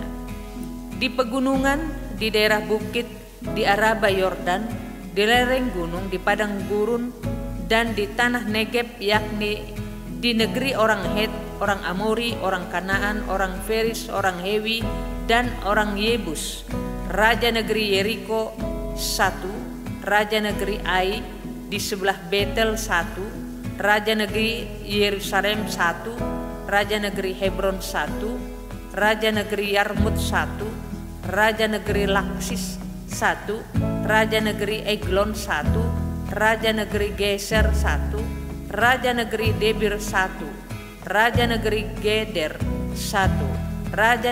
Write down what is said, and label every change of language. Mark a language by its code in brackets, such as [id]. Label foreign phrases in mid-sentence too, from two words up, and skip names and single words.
[id] Di pegunungan, di daerah bukit, di Araba Yordan, di lereng gunung, di padang gurun, dan di tanah Negeb, yakni di negeri orang Het, orang Amori, orang Kanaan, orang Feris, orang Hewi, dan orang Yebus. Raja negeri Yeriko 1, raja negeri Ai di sebelah Betel 1, raja negeri Yerusalem 1, raja negeri Hebron 1, raja negeri Yarmut 1, raja negeri Laksis 1, raja negeri Eglon 1, raja negeri Geser 1, raja negeri Debir 1, raja negeri Geder 1, raja